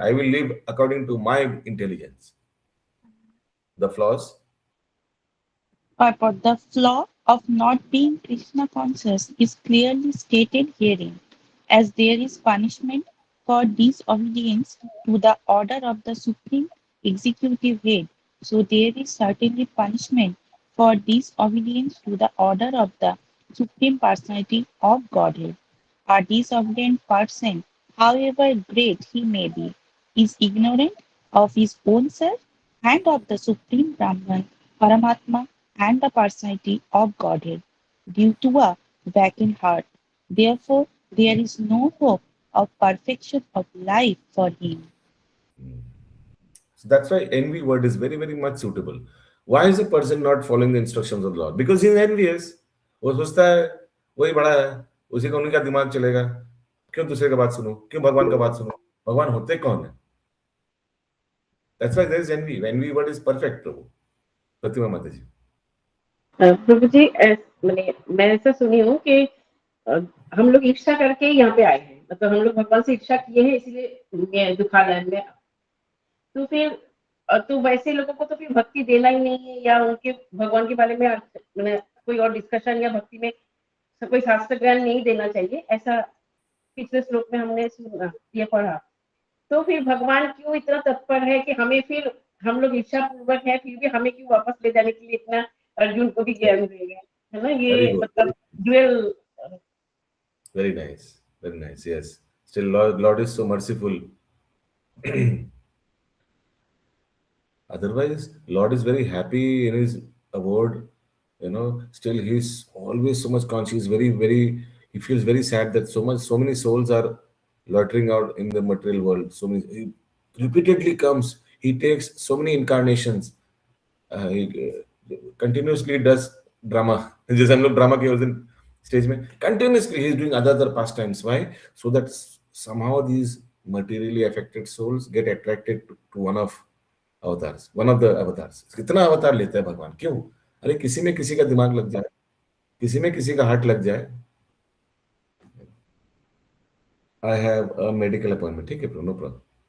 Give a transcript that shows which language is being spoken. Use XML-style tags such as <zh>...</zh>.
<en>I will live according to my intelligence. The flaws. But the flaw of not being Krishna conscious is clearly stated herein, as there is punishment for disobedience to the order of the Supreme Executive Head, so there is certainly punishment for disobedience to the order of the Supreme Personality of Godhead. A disobedient person, however great he may be, is ignorant of his own self and of the Supreme Brahman, Paramatma, and the personality of Godhead due to a vacant heart. Therefore, there is no hope of perfection of life for him. So that's why envy word is very, very much suitable. Why is a person not following the instructions of the Lord? Because he is envious.</en> <hi>वो सोचता है वही बड़ा है, उसी का उनका दिमाग चलेगा, क्यों दूसरे का बात सुनो, क्यों भगवान का बात सुनो? भगवान होते कौन है?</hi> <en>That's why there is envy. Envy word is perfect, prabhu.</en> <hi>प्रतिमा माता जी. प्रभु जी, मैं ऐसा सुनी हूँ कि हम लोग इच्छा करके यहाँ पे आए हैं, मतलब हम लोग भगवान से इच्छा किए हैं, इसलिए दुखालय में, तो फिर तो वैसे लोगों को तो फिर भक्ति देना ही नहीं है, या उनके भगवान के बारे में कोई और डिस्कशन या भक्ति में कोई शास्त्र ज्ञान नहीं देना चाहिए, ऐसा पिछले श्लोक में हमने सुना, ये पढ़ा. तो फिर भगवान क्यों इतना तत्पर है कि हमें फिर, हम लोग इच्छा पूर्वक है फिर भी हमें क्यों वापस ले जाने के लिए इतना अर्जुन को भी ज्ञान देंगे, है ना? ये मतलब dual.</hi> <en>Very nice, very nice. Yes, still Lord is so merciful. Otherwise, Lord is very happy in his award. Still he's always so much conscious. Very, very. He feels very sad that so many souls are loitering out in the material world. So many. He repeatedly comes. He takes so many incarnations. He continuously does drama.</en> <hi>जैसे हम लोग drama किए उस दिन stage में,</hi> <en>continuously he is doing other pastimes. Why? So that somehow these materially affected souls get attracted to one of the avatars.</en> <hi>कितना अवतार लेते हैं भगवान? क्यों? अरे किसी में किसी का दिमाग लग जाए, किसी में किसी का हार्ट लग जाए.</hi> <en>I have a medical appointment.</en> <hi>ठीक है</hi> <en>bro, no problem.</en>